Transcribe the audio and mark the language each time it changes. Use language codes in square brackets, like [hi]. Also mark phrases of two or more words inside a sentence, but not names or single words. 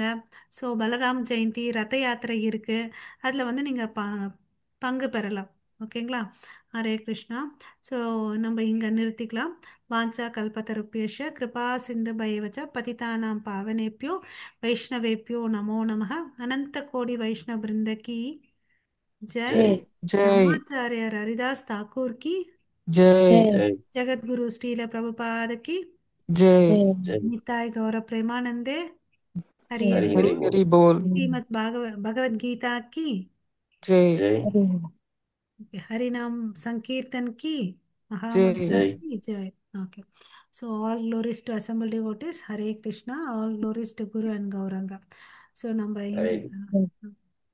[ta] ஸோ பலராம் ஜெயந்தி ரத யாத்திரை இருக்கு, அதில் வந்து நீங்கள் பங்கு பெறலாம். ஓகேங்களா? [sa] हरे कृष्ण. [ta] ஸோ நம்ம இங்கே நிறுத்திக்கலாம். [sa] वाञ्छा कल्पतरुभ्यश्च कृपा सिन्धुभ्य एव च पतितानां पावनेभ्यो वैष्णवेभ्यो नमो नमः. [hi] अनंत कोटि वैष्णव वृंद की जय. ஜெய் ஜெய் रामाचार्य हरिदास ठाकुर की, ஜெய் ஜெய் जगत गुरु श्रील प्रभुपाद की, ஜெய். ஜெய். [bn] निताय गौर प्रेमानंदे, हरि ஹரி ஹரி হরি বোল. হরি বোল. [hi] श्रीमद् भगवद गीता की, ஜெய் ஜெய் हरि नाम संकीर्तन की, महामंत्र ஜெய். ஜெய். की जय. [en] Okay. So all glories to assembled devotees. [sa] Hare Krishna. [en] All glories to Guru and Gauranga. [ta] So நம்ம ஹரே இங்க